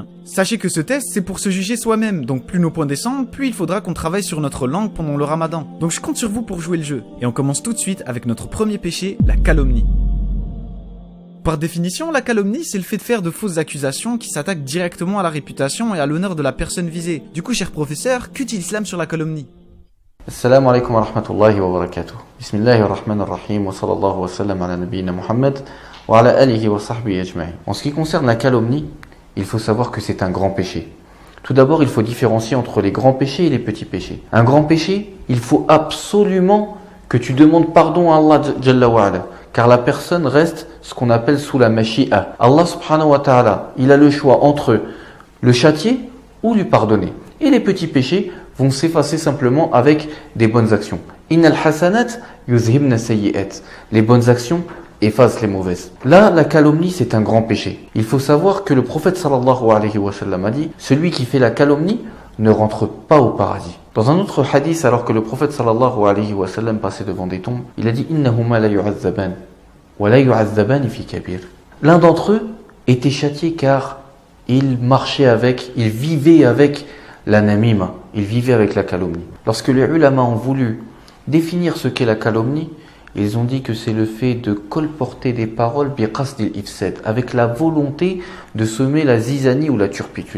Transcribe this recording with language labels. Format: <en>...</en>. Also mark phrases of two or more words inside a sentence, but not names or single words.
<fr>Sachez que ce test, c'est pour se juger soi-même. Donc plus nos points descendent, plus il faudra qu'on travaille sur notre langue pendant le ramadan. Donc je compte sur vous pour jouer le jeu. Et on commence tout de suite avec notre premier péché, la calomnie. Par définition, la calomnie, c'est le fait de faire de fausses accusations qui s'attaquent directement à la réputation et à l'honneur de la personne visée. Du coup, cher professeur, que dit l'islam sur la calomnie?</fr> <ar>السلام عليكم ورحمة الله وبركاته. بسم الله الرحمن الرحيم وصلى الله وسلم على نبينا محمد وعلى آله وصحبه أجمعين.</ar> <fr>En ce qui concerne la calomnie, il faut savoir que c'est un grand péché. Tout d'abord, il faut différencier entre les grands péchés et les petits péchés. Un grand péché, il faut absolument que tu demandes pardon à Allah</fr> <ar>جل وعلا,</ar> <fr>car la personne reste ce qu'on appelle sous la mashi'a.</fr> <ar>الله سبحانه وتعالى,</ar> <fr>il a le choix entre le châtier ou lui pardonner. Et les petits péchés vont s'effacer simplement avec des bonnes actions.</fr> <ar>إن الحسنات يذهبن السيئات.</ar> <fr>Les bonnes actions effacent les mauvaises. Là, la calomnie, c'est un grand péché. Il faut savoir que le prophète</fr> <ar>صلى الله عليه وسلم</ar> <fr>a dit, celui qui fait la calomnie ne rentre pas au paradis. Dans un autre hadith, alors que le prophète</fr> <ar>صلى الله عليه وسلم</ar> <fr>passait devant des tombes, il a dit</fr> <ar>إنهما لا يعذبان ولا يعذبان في كبير.</ar> <fr>L'un d'entre eux était châtié car il marchait avec, il vivait avec la namima, il vivait avec la calomnie. Lorsque les ulama ont voulu définir ce qu'est la calomnie, ils ont dit que c'est le fait de colporter des paroles</fr> <ar>بقصد الإفساد,</ar> <fr>avec la volonté de semer la zizanie ou la turpitude.</fr>